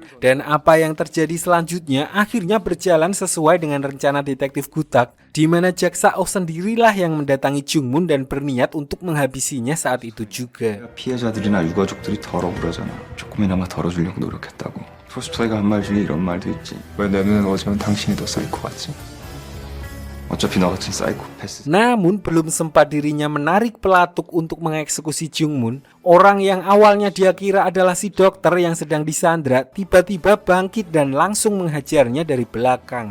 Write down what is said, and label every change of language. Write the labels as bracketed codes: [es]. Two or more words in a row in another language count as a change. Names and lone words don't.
[id] Dan apa yang terjadi selanjutnya akhirnya berjalan sesuai dengan rencana Detektif Gutak, di mana Jaksao sendirilah yang mendatangi Jungmun dan berniat untuk menghabisinya saat itu juga. [ko] 피해자들이나 유가족들이 덜어부르잖아. 조금이나마 덜어주려고 노력했다고. 토스토이가 한 말 중에 이런 말도 있지. 왜 내 눈엔 어제는 당신이 더 사이코 같지? 어차피 너 같은 사이코패스. [id] Namun belum sempat dirinya menarik pelatuk untuk mengeksekusi Jungmun, orang yang awalnya dia kira adalah si dokter yang sedang disandra tiba-tiba bangkit dan langsung menghajarnya dari belakang.